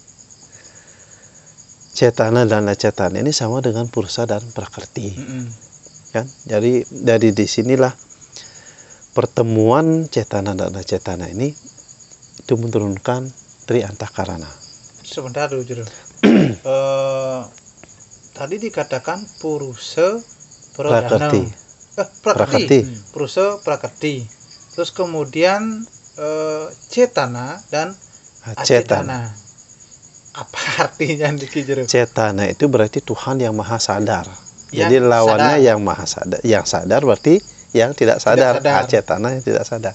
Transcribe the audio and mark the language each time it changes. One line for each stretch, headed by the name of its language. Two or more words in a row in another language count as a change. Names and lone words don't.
Indonesian: Cetana dan acetana ini sama dengan pursa dan prakrti. Kan? Jadi dari disinilah pertemuan cetana dan acetana ini itu menurunkan tri antakarana. Sebentar dulu, Jero. Tadi dikatakan purusa prakrti. Prakrti. Purusa prakrti. Terus kemudian cetana dan acetana. Apa artinya Ki Jero? Cetana itu berarti Tuhan yang maha sadar. Jadi lawannya sadar. Yang maha sadar. Yang sadar berarti yang tidak sadar. Acetana yang tidak sadar.